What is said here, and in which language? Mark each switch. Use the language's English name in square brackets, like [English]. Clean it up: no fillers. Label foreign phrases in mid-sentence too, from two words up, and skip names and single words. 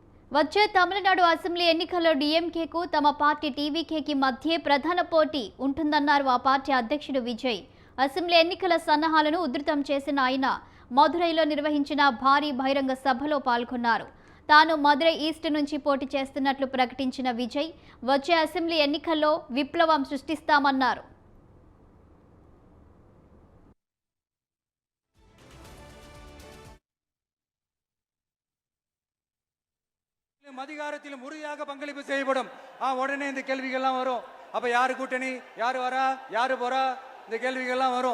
[Telugu] వచ్చే తమిళనాడు అసెంబ్లీ ఎన్నికల్లో డీఎంకేకు తమ పార్టీ టీవీకేకి మధ్య ప్రధాన పోటీ ఉంటుందన్నారు ఆ పార్టీ అధ్యక్షుడు విజయ్. అసెంబ్లీ ఎన్నికల సన్నాహాలను ఉధృతం చేసిన ఆయన మదురైలో నిర్వహించిన భారీ బహిరంగ సభలో పాల్గొన్నారు. తాను మదురై ఈస్ట్ నుంచి పోటీ చేస్తున్నట్లు ప్రకటించిన విజయ్ వచ్చే అసెంబ్లీ ఎన్నికల్లో విప్లవం సృష్టిస్తామన్నారు. [Tamil] அதிகாரத்தில் உறுதியாக பங்களிப்பு செய்யப்படும். உடனே இந்த கேள்விகள்லாம் வரும். அப்ப யாரு கூட்டணி, யாரு வரா, யாரு போறா, இந்த கேள்விகள்லாம் வரும்.